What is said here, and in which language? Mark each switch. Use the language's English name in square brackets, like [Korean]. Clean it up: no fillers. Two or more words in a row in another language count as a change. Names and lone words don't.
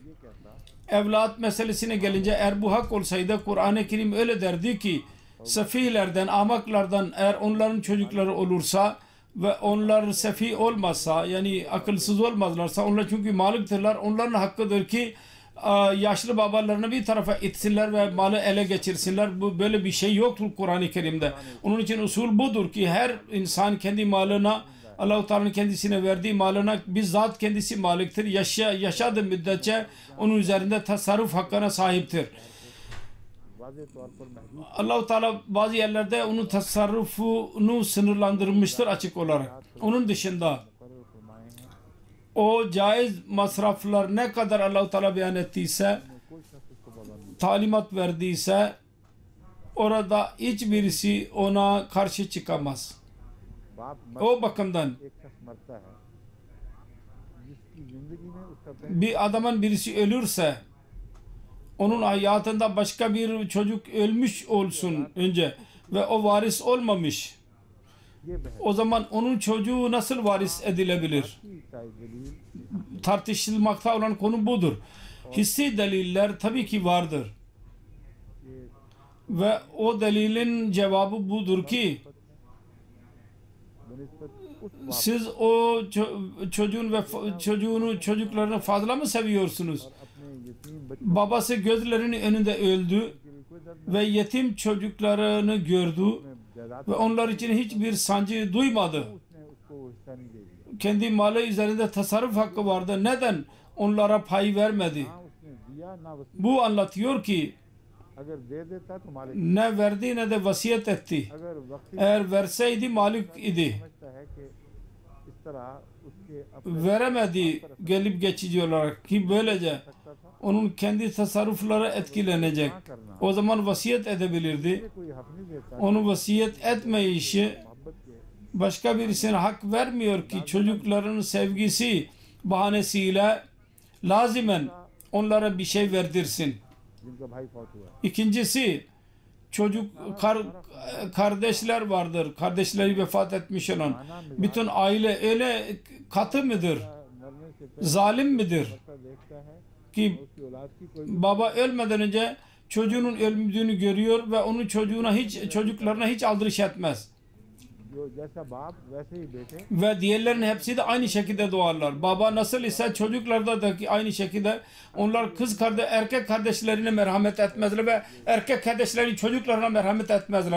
[Turkish] Evlat meselesine gelince eğer bu hak olsaydı Kur'an-ı Kerim öyle derdi ki sefilerden, ahmaklardan eğer onların çocukları olursa ve onlar sefi olmazsa yani akılsız olmazlarsa onlar çünkü malıktırlar, onların hakkıdır ki yaşlı babalarını bir tarafa itsinler ve malı ele geçirsinler. Bu böyle bir şey yoktur Kur'an-ı Kerim'de. Onun için usul budur ki her insan kendi malına Allah-u Teala'nın kendisine verdiği malına bizzat kendisi maliktir. Yaşadığı müddetçe onun üzerinde tasarruf hakkına sahiptir. [Urdu] واضح طور پر محدود [Turkish] Allah-u Teala bazı yerlerde onun tasarrufunu sınırlandırmıştır açık olarak. Onun dışında [Urdu] مقرر فرمائے ہیں, [Turkish] o caiz masraflar ne kadar Allah-u Teala beyan ettiyse, [Urdu] کوئی شخص اس کو پابند [Turkish] talimat verdiyse orada hiçbirisi ona karşı çıkamaz. [Urdu] बाप [Turkish] O bakımdan [Urdu] ایک شخص مرتا ہے جس کی زندگی میں اس کا پہلے [Turkish] bir adamın birisi ölürse onun hayatında başka bir çocuk ölmüş olsun önce ve o varis olmamış. [Urdu] یہ بحث [Turkish] O zaman onun çocuğu nasıl varis edilebilir? [Urdu] کی عیسائی دلیل [Turkish] Tartışılmakta olan konu budur. Hissi deliller tabii ki vardır. [Urdu] ये [Turkish] Ve o delilin cevabı budur ki [Urdu] بہ نسبت اس [Turkish] siz o çocuklarını fazla mı seviyorsunuz? [Urdu] اپنے یتیم بچے [Turkish] Babası gözlerinin önünde öldü [Urdu] کے لیے کوئی درد [Turkish] ve yetim çocuklarını gördü [Urdu] میں جائیداد [Turkish] ve onlar için hiçbir sancı duymadı. [Urdu] اس نے اس کو حصہ نہیں دے دیا. [Turkish] Kendi malı üzerinde tasarruf hakkı vardı. Neden onlara pay vermedi? [Urdu] ہاں اس نے دیا نا وصیت, [Turkish] Bu anlatıyor ki [Urdu] اگر دے دیتا تو مالک, [Turkish] ne verdi ne de vasiyet etti. [Urdu] اگر وقتی [Turkish] Eğer verseydi malik idi. [Urdu] سمجھتا ہے کہ اس طرح اس کے اپنے [Turkish] Veremedi gelip geçici olarak ki böylece [Urdu] سکتا تھا, [Turkish] onun kendi tasarrufları etkilenecek. O zaman vasiyet edebilirdi. [Urdu] یہ کوئی حق نہیں دیتا [Turkish] Onun vasiyet etmeyişi [Urdu] محبت کے [Turkish] başka birisine hak vermiyor ki çocukların sevgisi bahanesiyle lazimen onlara bir şey verdirsin. [Urdu] جن کا بھائی فوت ہوا. [Turkish] İkincisi kardeşler vardır. Kardeşleri vefat etmiş olan. Bütün aile öyle katı mıdır? [Urdu] مرنے سے پہلے [Turkish] Zalim midir? [Urdu] ایسا دیکھتا ہے [Turkish] Ki [Urdu] اس کی اولاد کی کوئی [Turkish] baba ölmeden önce çocuğunun öldüğünü görüyor ve onun çocuklarına hiç aldırış etmez. Ve diğerlerinin hepsi de aynı şekilde doğarlar. Baba nasıl ise çocuklarda da aynı şekilde onlar erkek kardeşlerine merhamet etmezler ve erkek kardeşlerin çocuklarına merhamet etmezler.